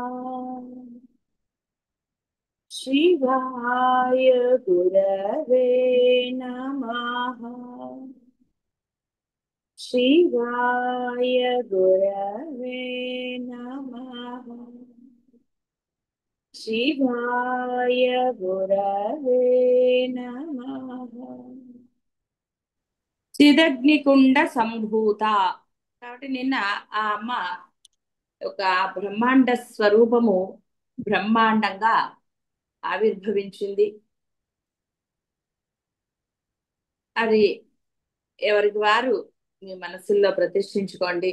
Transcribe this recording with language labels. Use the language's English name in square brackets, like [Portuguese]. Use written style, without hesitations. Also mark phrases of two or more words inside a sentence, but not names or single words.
[Sanskrit] शिवाय गुरवे नमः। शिवाय गुरवे नमः। शिवाय गुरवे नमः। చిదగ్నికుండ సంభూత. [Telugu] కాబట్టి నిన్న ఆ అమ్మ ఒక బ్రహ్మాండ స్వరూపము బ్రహ్మాండంగా ఆవిర్భవించింది. అది ఎవరికి వారు మీ మనసుల్లో ప్రతిష్ఠించుకోండి.